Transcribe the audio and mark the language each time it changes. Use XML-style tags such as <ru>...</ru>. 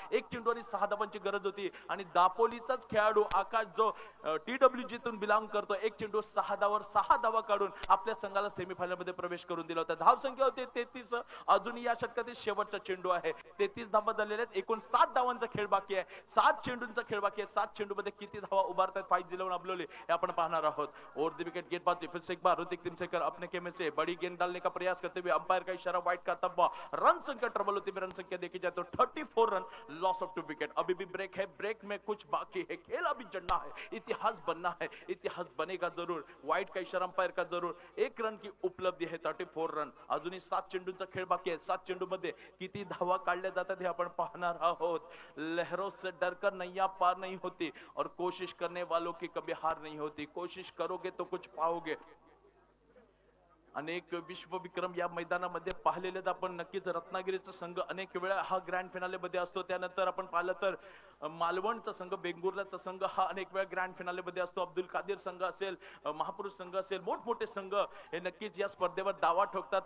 <mr>1 चेंडू आणि 6 धावांची गरज होती आणि दापोलीचाच खेळाडू आकाश जो TWJ तून बिलॉंग करतो, 1 चेंडू 6 धावावर 6 धावा काढून आपल्या संघाला सेमीफायनल मध्ये प्रवेश करून दिला होता. धावसंख्या होती 33. अजूनही या षटकातील शेवटचा चेंडू आहे. 33 धावा झालेल्या आहेत. एकूण 7 धावांचा खेळ बाकी आहे. 7 चेंडूंचा खेळ बाकी आहे. 7 चेंडू मध्ये किती धावा उभारतात 5-11 अबलोले हे आपण पाहणार आहोत.</mr> <hi>ओवर द विकेट गेंदबाज फिर से एक बार ऋतिक टिमसेकर अपने खेमे से बड़ी गेंद डालने का प्रयास करते हुए अंपायर का इशारा वाइड का तब्बा. रन संख्या ट्रबल होती है. रन संख्या देखी जाए तो 34 रन,</hi> <en>Loss of 2 wicket.</en> <hi>अभी भी ब्रेक है, ब्रेक में कुछ बाकी है, खेल अभी चलना है, इतिहास बनना है, इतिहास बनेगा जरूर. वाइड का इशारा अंपायर का जरूर. 1 रन की उपलब्धी आहे, 34 रन.</hi> <mr>अजूनही 7 चेंडूंचा खेळ बाकी आहे. 7 चेंडू मध्ये किती धावा काढल्या जातात हे आपण पाहणार आहोत.</mr> <hi>लहरों से डरकर नैया पार नहीं होती और कोशिश करने वालों की कभी हार नहीं होती. कोशिश करोगे तो कुछ पाओगे.</hi> <mr>अनेक विश्वविक्रम या मैदानामध्ये पाहिलेले आपण. नक्कीच रत्नागिरीचा संघ अनेक वेळा हा ग्रँड फिनाले मध्ये असतो. त्यानंतर आपण पाहिलं तर मालवणचा संघ, बेंगुर्लाचा संघ हा अनेक वेळा ग्रँड फिनाले मध्ये असतो. अब्दुल कादिर संघ असेल, महापुरुष संघ असेल, मोठमोठे संघ हे नक्कीच या स्पर्धेवर दावा ठोकतात.</mr>